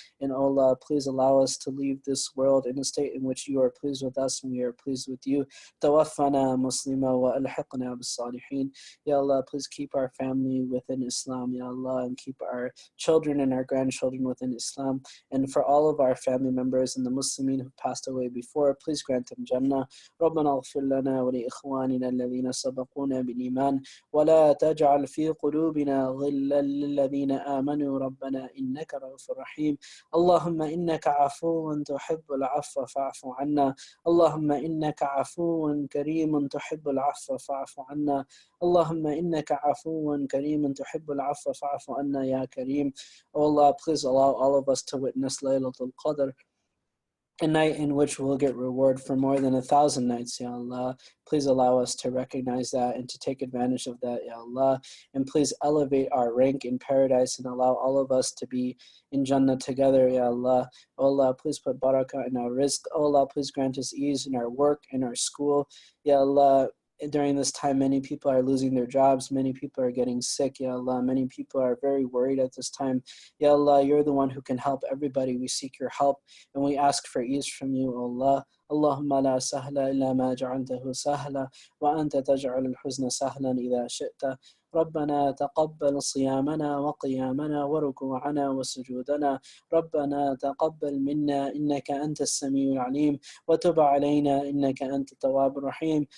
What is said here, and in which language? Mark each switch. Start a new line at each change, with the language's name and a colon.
English: And O Allah, please allow us to leave this world in a state in which you are pleased with us and we are pleased with you.
Arabic: Tawaffana muslima wa alhiqna bis salihin.
English: Ya Allah, please keep our family within Islam, Ya Allah, and keep our children and our grandchildren within Islam. And for all of our family members and the Muslimin who passed away before, please grant them Jannah.
Arabic: ربنا اغفر لنا ولإخواننا الذين سبقونا بالإيمان ولا تجعل في قلوبنا غلا للذين آمنوا ربنا إنك رؤوف رحيم. اللهم إنك عفو تحب العفو فاعف عنا. اللهم إنك عفو كريم تحب العفو فاعف عنا. اللهم إنك عفو كريم تحب العفو فاعف عنا يا كريم.
English: Oh Allah, please allow all of us to witness Laylatul Qadr, a night in which we'll get reward for more than 1,000 nights, Ya Allah. Please allow us to recognize that and to take advantage of that, Ya Allah. And please elevate our rank in paradise and allow all of us to be in Jannah together, Ya Allah. Oh Allah, please put barakah in our rizq. Oh Allah, please grant us ease in our work, in our school. Ya Allah, during this time, many people are losing their jobs. Many people are getting sick, Ya Allah. Many people are very worried at this time. Ya Allah, you're the one who can help everybody. We seek your help and we ask for ease from you, O Allah.
Arabic: اللهم لا سهل إلا ما جعلته سهلا وأنت تجعل الحزن سهلا إذا شئت. ربنا تقبل صيامنا وقيامنا وركوعنا وسجودنا. ربنا تقبل منا إنك أنت السميع العليم وتب علينا إنك أنت التواب الرحيم.